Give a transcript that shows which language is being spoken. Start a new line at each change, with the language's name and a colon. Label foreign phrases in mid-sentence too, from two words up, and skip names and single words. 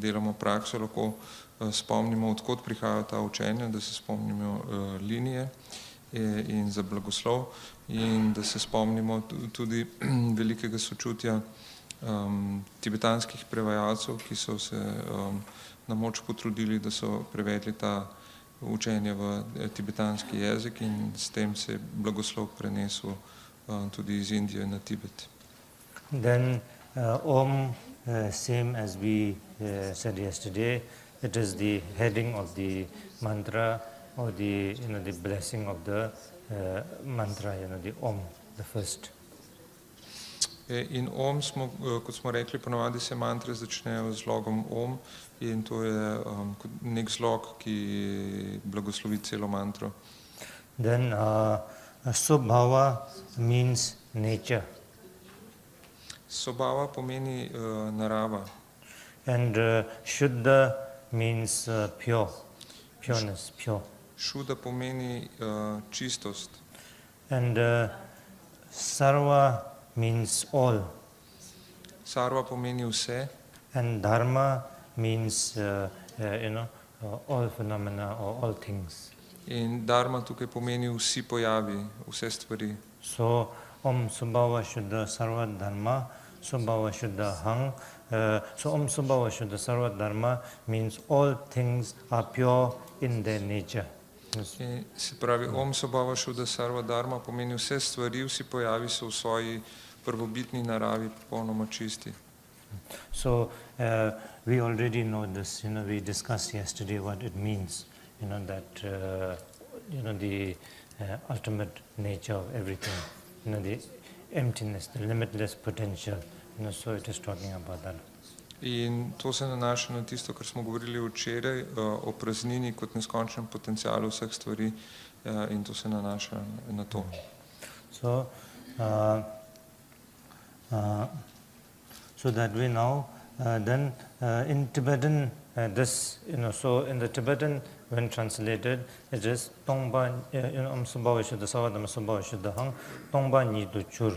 Slovenian: delamo prakso, lahko spomnimo, odkot prihajajo ta učenja, da se spomnimo linije in za blagoslov, in da se spomnimo tudi velikega sočutja tibetanskih prevajalcev, ki so se na moč potrudili, da so prevedli ta učenja v tibetanski jezik, in s tem se je blagoslov prenesel tudi iz Indije na Tibet.
English: Then Om, same as we said yesterday, it is the heading of the mantra, or the the blessing of the mantra, the Om, the first.
Slovenian: In Om, kot smo rekli, ponavadi se mantre začnejo z zlogom Om, in to je nek zlog, ki blagoslovi celo mantro.
English: Then Subhava means nature.
Slovenian: Subhava pomeni narava.
English: And Shuddha means pure, pureness, pure.
Slovenian: Šuddha pomeni čistost.
English: And Sarva means all.
Slovenian: Sarva pomeni vse.
English: And Dharma means all phenomena or all things.
Slovenian: In Dharma tukaj pomeni vsi pojavi, vse stvari.
Sanskrit: So Om Subhava Shuddha Sarva Dharma, Subhava Shuddha Hang.
English: So
Sanskrit: Om Subhava Shuddha Sarva Dharma
English: means all things are pure in their nature.
Slovenian: Se pravi,
Sanskrit: Om Subhava Shuddha Sarva Dharma
Slovenian: pomeni vse stvari, vsi pojavi so v svoji prvobitni naravi popolnoma čisti.
English: So we already know this, we discussed yesterday what it means, that the ultimate nature of everything, the emptiness, the limitless potential, so it is talking about that.
Slovenian: In to se nanaša na tisto, kar smo govorili včeraj, o praznini kot neskončnem potencialu vseh stvari, in to se nanaša na to.
English: So, so that we know, then in Tibetan, this, so in the Tibetan, when translated, it is Tongba,
Sanskrit: Om Subhava Shuddha Sarva Dharma Subhava Shuddha Hang,
Tibetan: Tongba Nidu Chur.